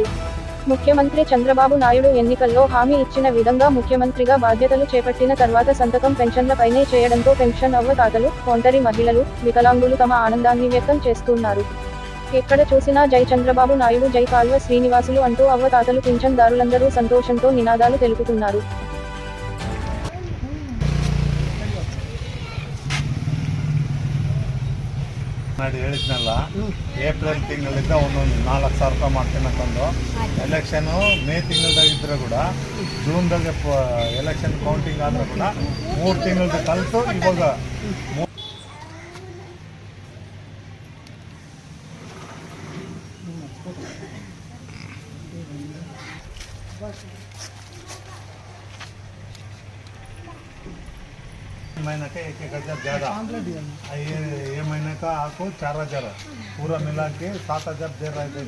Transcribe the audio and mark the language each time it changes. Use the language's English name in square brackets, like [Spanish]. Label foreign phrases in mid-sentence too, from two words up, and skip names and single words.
[Telugu] ముఖ్యమంత్రి చంద్రబాబు నాయుడు ఎన్నికల్లో హామీ ఇచ్చిన విధంగా ముఖ్యమంత్రిగా బాధ్యతలు చేపట్టిన తర్వాత సంతకం పెన్షన్లపైనే చేయడంతో పెన్షన్ అవ్వతాతలు, ఒంటరి మహిళలు, వికలాంగులు తమ ఆనందాన్ని వ్యక్తం చేస్తున్నారు. ఎక్కడ చూసినా జై చంద్రబాబు నాయుడు, జై కాల్వ శ్రీనివాసులు అంటూ అవ్వతాతలు, పింఛన్దారులందరూ సంతోషంతో నినాదాలు తెలుపుతున్నారు. [Kannada] ಹೇಳಿದ್ನಲ್ಲ, ಏಪ್ರಿಲ್ ತಿಂಗಳಿಂದ ಒಂದೊಂದು 4,000 ರೂಪಾಯಿ ಮಾಡ್ತಿನಕ್ಕೊಂದು ಎಲೆಕ್ಷನ್ ಮೇ ತಿಂಗಳದಾಗಿದ್ರೆ ಕೂಡ ಜೂನ್ದಾಗೆ [English] election counting [Kannada] ಆದ್ರೆ ಕೂಡ 3 ತಿಂಗಳದ ಕಲಿತು ಇವಾಗ [Hindi] महीने का 1,000 ज़्यादा, ये महीने का आपको 4,000 पूरा मिला के 7,000 दे रहा है।